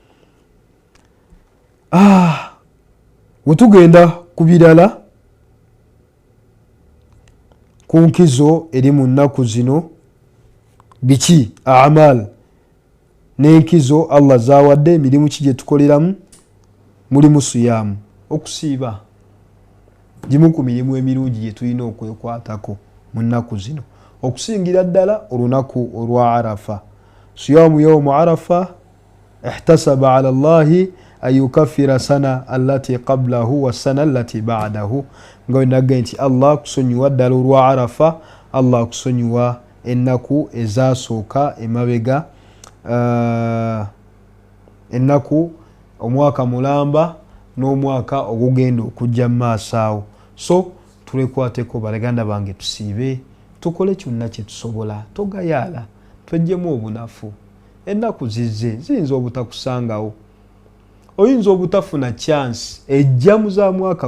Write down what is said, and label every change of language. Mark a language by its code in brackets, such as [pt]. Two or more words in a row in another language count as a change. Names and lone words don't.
[lg] Wetugenda ku birala ku nkizo eri mu nnaku zino biki amal n'enkizo Allah zawadde emirimu ki gye tukoleramu mulimu siyamu okusiiba gimu ku mirimu emirungi gye tulina okwekwatako mu nnaku zino okusingira ddala olunaku olwa arafa [ar] صيام يوم عرفة احتسب على الله أن يكفر السنة التي قبله والسنة التي بعده [lg] nga wenagga nti Allah kusonyiwa ddala olwa arafa Allah kusonyiwa ennaku ezasooka emabega ennaku omwaka mulamba n'omwaka ogugenda okujja mu maaso awo so tulekwateko balaganda bange tusiibe tukole kyonna kye tusobola togayaala twejjemu obunafu ennaku zizze ziyinza obutakusangawo oyinza obutafuna chance ejjamu za mwaka